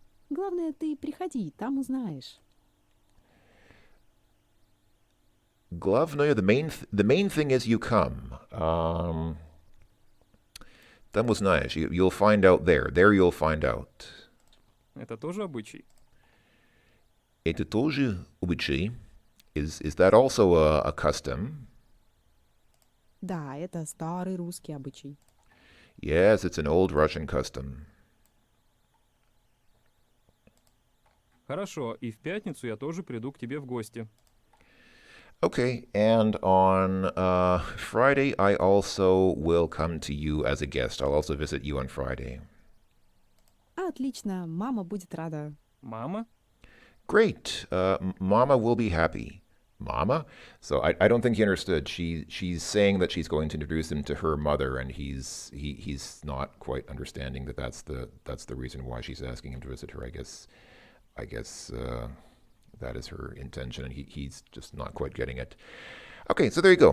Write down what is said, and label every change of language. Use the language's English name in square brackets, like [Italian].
[Russian] Главное, ты приходи, там узнаешь. [English] Главное, the main thing is you come. [Russian] Там узнаешь. [English] You'll find out there. There you'll find out. [Russian] Это тоже обычай? Это тоже обычай. [English] Is that also a custom? [Russian] Да, это старый русский обычай. [English] Yes, it's an old Russian custom. [Russian] Хорошо, и в пятницу я тоже приду к тебе в гости. [English] Okay, and on Friday, I also will come to you as a guest. I'll also visit you on Friday. [Russian] Отлично, мама будет рада. Мама? [English] Great. Mama will be happy. Mama? So I don't think he understood. She's saying that she's going to introduce him to her mother, and he's not quite understanding that that's the reason why she's asking him to visit her. I guess that is her intention, and he's just not quite getting it. Okay, so there you go.